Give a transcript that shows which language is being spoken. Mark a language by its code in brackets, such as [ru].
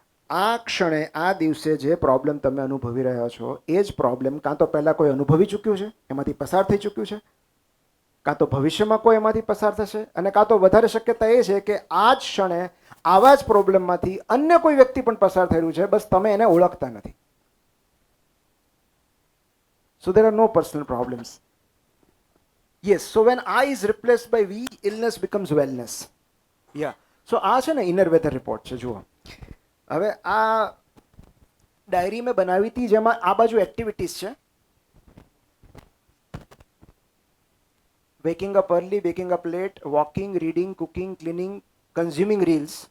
[gu] આ ક્ષણે, આ દિવસે જે પ્રોબ્લેમ તમે અનુભવી રહ્યા છો, એ જ પ્રોબ્લેમ કાં તો પહેલાં કોઈ અનુભવી ચૂક્યું છે, એમાંથી પસાર થઈ ચૂક્યું છે, કાં તો ભવિષ્યમાં કોઈ એમાંથી પસાર થશે, અને કાં તો વધારે શક્યતા એ છે કે આ જ ક્ષણે આવા જ પ્રોબ્લેમમાંથી અન્ય કોઈ વ્યક્તિ પણ પસાર થયેલું છે, બસ તમે એને ઓળખતા નથી. [en] So there are no personal problems. Yes, so when I is replaced by we, illness becomes wellness. Yeah. [gu] So આ છે ને ઇનર વેધર રિપોર્ટ છે. જુઓ, હવે આ ડાયરી મેં બનાવી હતી જેમાં આ બાજુ એક્ટિવિટીઝ છે [en] Waking up early, waking up late, walking, reading, cooking, cleaning, consuming reels.